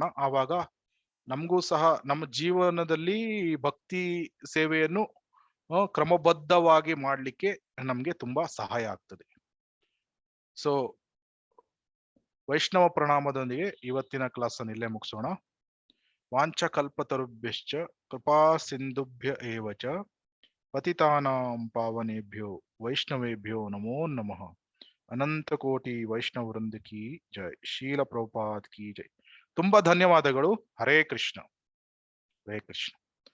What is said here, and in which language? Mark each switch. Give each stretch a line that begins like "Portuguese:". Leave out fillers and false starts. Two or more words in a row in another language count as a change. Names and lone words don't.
Kannada: ಆವಾಗ ನಮಗೂ ಸಹ ನಮ್ಮ ಜೀವನದಲ್ಲಿ ಭಕ್ತಿ ಸೇವೆಯನ್ನು ಕ್ರಮಬದ್ಧವಾಗಿ ಮಾಡ್ಲಿಕ್ಕೆ ನಮ್ಗೆ ತುಂಬಾ ಸಹಾಯ ಆಗ್ತದೆ. ಸೊ ವೈಷ್ಣವ ಪ್ರಣಾಮದೊಂದಿಗೆ ಇವತ್ತಿನ ಕ್ಲಾಸ್ ಅನ್ನು ಇಲ್ಲೇ ಮುಗಿಸೋಣ.
Sanskrit: ವಾಂಚ ಕಲ್ಪತರುಭ್ಯಶ್ಚ ಕೃಪಾ ಸಿಂಧುಭ್ಯ ಏವಚ ಪತಿತಾನಾಂ ಪಾವನೇಭ್ಯೋ ವೈಷ್ಣವೇಭ್ಯೋ ನಮೋ ನಮಃ.
Hindi: अनंत कोटि वैष्णव वृंद की जय. शील प्रभुपाद की जय.
Kannada: ತುಂಬಾ ಧನ್ಯವಾದಗಳು.
Sanskrit: ಹರೇ ಕೃಷ್ಣ, ಹರೇ ಕೃಷ್ಣ.